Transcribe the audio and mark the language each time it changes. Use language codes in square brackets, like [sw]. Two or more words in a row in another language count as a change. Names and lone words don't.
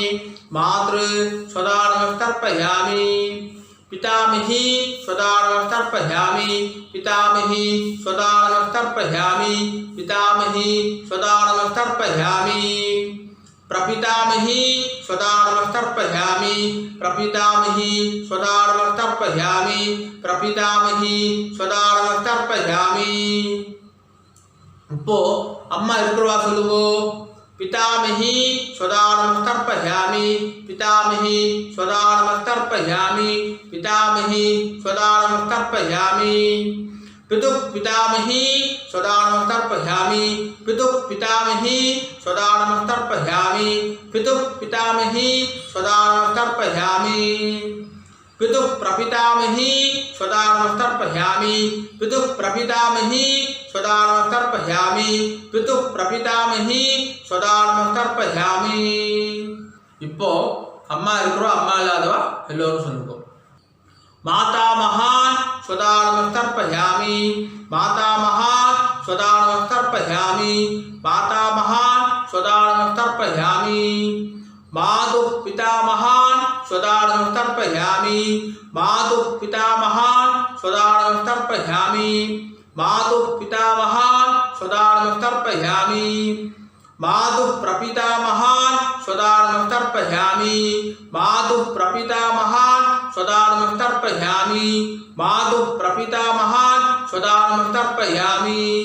[sa] मातृ स्वधा नमस्तर्पयामि पितामही स्वधा नमस्तर्पयामि पितामही स्वधा नमस्तर्पयामि पितामही स्वधा नमस्तर्पयामि प्रपितामही स्वधा नमस्तर्पयामि प्रपितामही स्वधा नमस्तर्पयामि प्रपितामही स्वधा नमस्तर्पयामि [ta] இப்போ அம்மா இருக்கிறவா சொல்லுவோ [sa] पितामही स्वधा नमस्तर्पयामि पितामही स्वधा नमस्तर्पयामि पितामही स्वधा नमस्तर्पयामि पितुः पितामही स्वधा नमस्तर्पयामि पितुः पितामही स्वधा नमस्तर्पयामि पितुः पितामही स्वधा नमस्तर्पयामि पितुः प्रपितामही स्वधा नमस्तर्पयामि पितुः प्रपितामही स्वधा नमस्तर्पयामि पितुः प्रपितामही स्वधा नमस्तर्पयामि [ta] இப்போ அம்மா இருக்கிறோம் அம்மா இல்லாதவா எல்லோரும் சொல்லுங்க [sa] माता महान् स्वधा नमस्तर्पयामि माता महान् स्वधा नमस्तर्पयामि माता महान् स्वधा नमस्तर्पयामि मातुः पिता महान् स्वधा नमस्तर्पयामि मातुः पिता महान् स्वधा नमस्तर्पयामि मातुः पिता महान् स्वधा नमस्तर्पयामि मातुः प्रपिता महान् स्वधा नमस्तर्पयामि मातुः प्रपिता महान् स्वधा नमस्तर्पयामि मातुः प्रपिता महान् स्वधा नमस्तर्पयामि